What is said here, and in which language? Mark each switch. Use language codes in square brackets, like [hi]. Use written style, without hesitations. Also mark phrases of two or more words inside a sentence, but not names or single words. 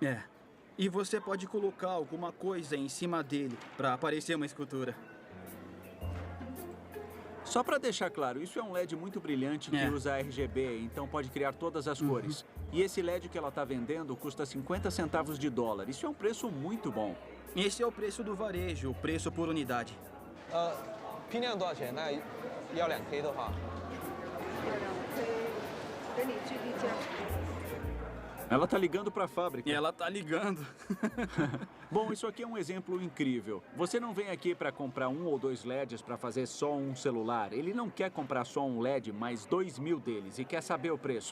[pt] E você pode colocar alguma coisa em cima dele para aparecer uma escultura. Só para deixar claro, isso é um LED muito brilhante que usa RGB, então pode criar todas as cores. E esse LED que ela está vendendo custa 50 centavos de dólar. Isso é um preço muito bom. Esse é o preço do varejo, o preço por unidade. [zh] 批量多少钱？那要2K 的话。 [pt] Ela tá ligando para a fábrica. E ela tá ligando. Bom, isso aqui é um exemplo incrível. Você não vem aqui para comprar 1 ou 2 LEDs para fazer só um celular. Ele não quer comprar só um LED, mas 2.000 deles e quer saber o preço.